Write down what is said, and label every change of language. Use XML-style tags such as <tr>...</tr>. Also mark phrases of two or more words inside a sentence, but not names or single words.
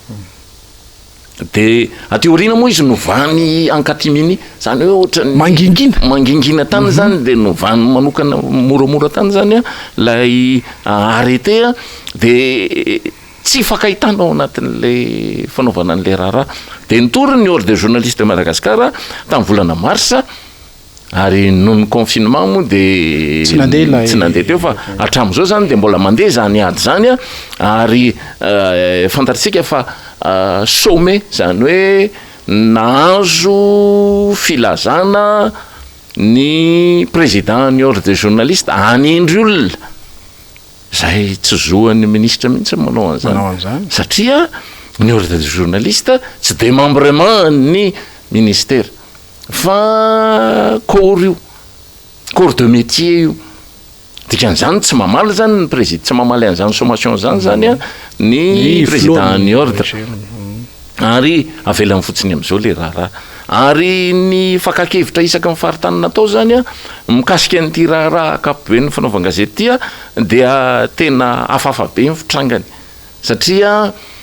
<mg>de ateoriana moa izy novany ankatiminy zany hoe ohatrany mangingina tany zany de novany manokana moramora tany zany lay arrêté de tsy fakahitana ao anatin'le fanaovana an'le raharaha de nitory ny ordre des journalistes de Madagascar tamin'ny volana mars ary noho ny confinement moa de tsy nandeha teo fa hatramin'izao zany de mbola mandeha zany ady zany ary fantatsika fa some zany hoe nahazo filazana ny président ny ordre des journalistes anindry olona zay tsy zoan'ny ministre mihitsy manao an'izany satria ny ordre des journalistes tsy de membrement ny ministère fa</mg> <fr>corps de métier</fr> <mg>io dikan'izany tsy mamaly zany ny président tsy mamaly an'izany sommation zany zany ny président ny ordre ary avelany fotsiny am'izao le raharaha ary ny fakakevitra isaka ny faritany natao zany mikasika an'ity raharaha akapobe ny fanaovan-gazety dia tena hafahafa be ny fitrangany satria</mg>